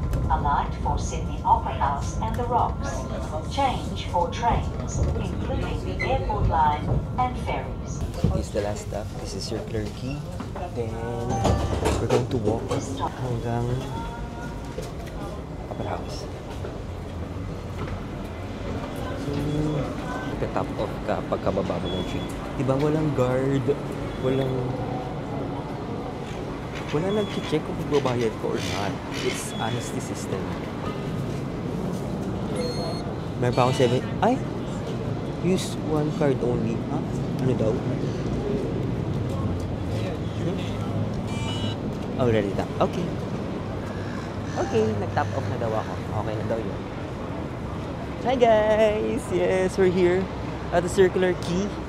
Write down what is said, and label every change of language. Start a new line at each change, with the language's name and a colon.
English: Alight for Sydney Opera House and the Rocks. Change for trains, including the airport line and ferries. This is the last stop. This is Circular Quay. Then, we're going to walk
Filipino: hanggang
English: Opera House.
Filipino: So, magta-top off ka pagkababa mo ng train. Diba walang guard? Wala nag-check kung magbabayad ko
English: or not. It's honesty system.
Filipino: Meron pa akong 7... Ay!
English: Use one card only.
Filipino: Ha? Ano daw?
English: Already tap. Okay.
Filipino: Okay, nag-tap off na daw ako. Okay na daw yun.
English: Hi guys! Yes, we're here at the Circular Quay.